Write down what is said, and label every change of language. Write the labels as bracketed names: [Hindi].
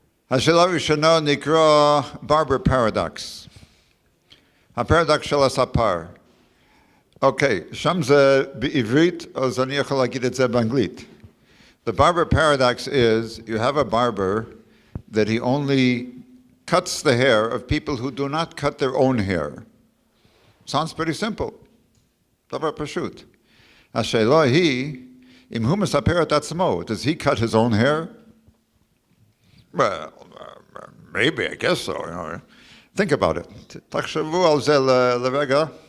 [Hebrew] השאלה הראשונה נקרא ברבר פרדוקס. הפרדוקס של הספר. אוקיי, שם זה בעברית, אז אני יכול להגיד את זה באנגלית. [English] The barber paradox is, you have a barber that he only cuts the hair of people who do not cut their own hair. Sounds pretty simple. [Hebrew] דבר פשוט. השאלה היא, אם הוא מספר את עצמו, [English] does he cut his own hair? Well, maybe, I guess so. You know. Think about it. [Hebrew] תחשבו על זה לרגע.